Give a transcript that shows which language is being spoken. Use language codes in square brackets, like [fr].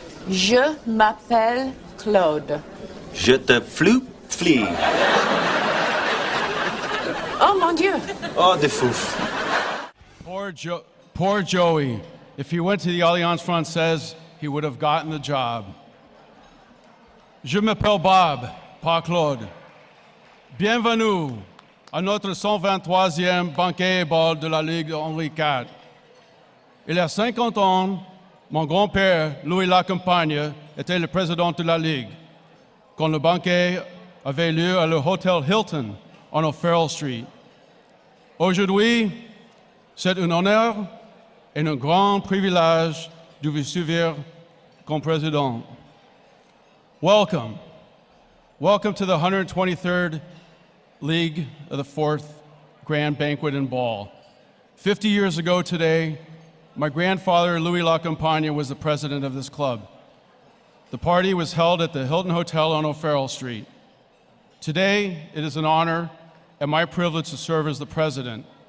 [fr] Je m'appelle Claude. Je te flou flee. Oh, mon Dieu. Oh, de fouf. [en] Poor Joey. If he went to the Alliance Française, he would have gotten the job. [fr] Je m'appelle Bob, pas Claude. Bienvenue à notre 123e banquet et bal de la Ligue Henri IV. Il y a 50 ans, mon grand-père, Louis Lacampagne, était le président de la Ligue, quand le banquet avait lieu à le Hôtel Hilton en O'Farrell Street. Aujourd'hui, c'est un honneur et un grand privilège de vous servir comme président. [en] Welcome. Welcome to the 123rd League of the 4th Grand Banquet and Ball. 50 years ago today, my grandfather, Louis Lacampagne, was the president of this club. The party was held at the Hilton Hotel on O'Farrell Street. Today, it is an honor and my privilege to serve as the president.